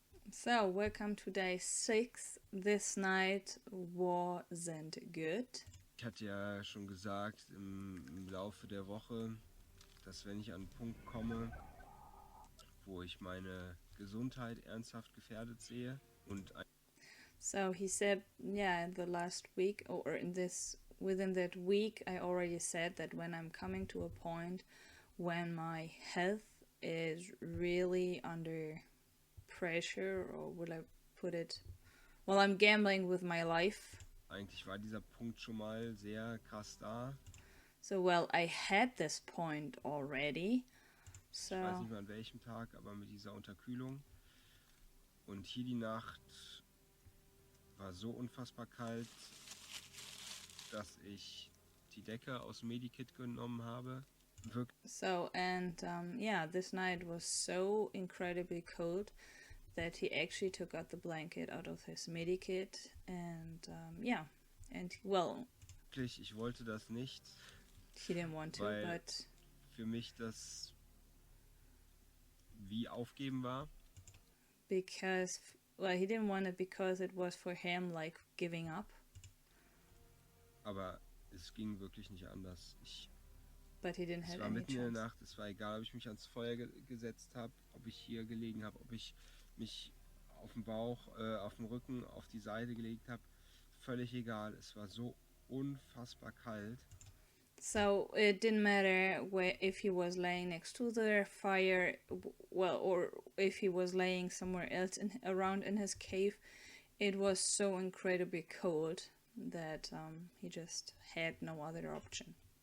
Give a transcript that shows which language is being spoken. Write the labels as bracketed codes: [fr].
[en] So, welcome to day 6. This night wasn't good. [de] Ich hatte ja schon gesagt im Laufe der Woche, dass wenn ich an einen Punkt komme, wo ich meine Gesundheit ernsthaft gefährdet sehe und [en] So he said, yeah, in the last week, or within that week, I already said that when I'm coming to a point when my health is really under pressure, or will I put it, well, I'm gambling with my life. [de] Eigentlich war dieser Punkt schon mal sehr krass da. [en] So, well, I had this point already. So, [de] ich weiß nicht mehr an welchem Tag, aber mit dieser Unterkühlung. Und hier die Nacht war so unfassbar kalt, dass ich die Decke aus dem Medikit genommen habe. [en] So, and yeah, this night was so incredibly cold that he actually took out the blanket out of his medikit, and yeah, and well, [de] ich wollte das nicht. [en] He didn't want to, but [de] für mich das wie aufgeben war. [en] Because, well, he didn't want it because it was for him like giving up. [de] Aber es ging wirklich nicht anders. [en] But he didn't have any chance. [de] Es war mitten in der Nacht, es war egal, ob ich mich ans Feuer gesetzt habe, ob ich hier gelegen habe, ob ich mich auf dem Bauch, auf dem Rücken, auf die Seite gelegt habe. Völlig egal, es war so unfassbar kalt. [en] So it didn't matter if he was laying next to the fire, well, or if he was laying somewhere else around in his cave. It was so incredibly cold that he just had no other option.